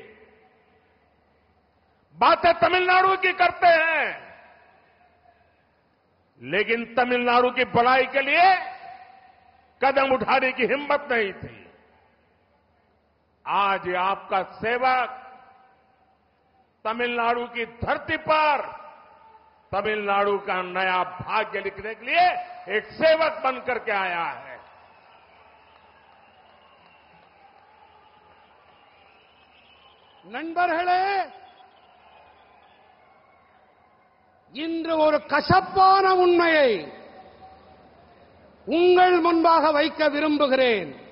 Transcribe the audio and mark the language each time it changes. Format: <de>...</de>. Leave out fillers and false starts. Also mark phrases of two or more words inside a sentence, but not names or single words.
<hi>बातें तमिलनाडु की करते हैं, लेकिन तमिलनाडु की भलाई के लिए कदम उठाने की हिम्मत नहीं थी। आज ये आपका सेवक तमिलनाडु की धरती पर तमिलनाडु का नया भाग्य लिखने के लिए एक सेवक बनकर के आया है।</hi> <ta>நண்பர்களே, இன்று ஒரு கசப்பான உண்மையை உங்கள் முன்பாக வைக்க விரும்புகிறேன்.</ta>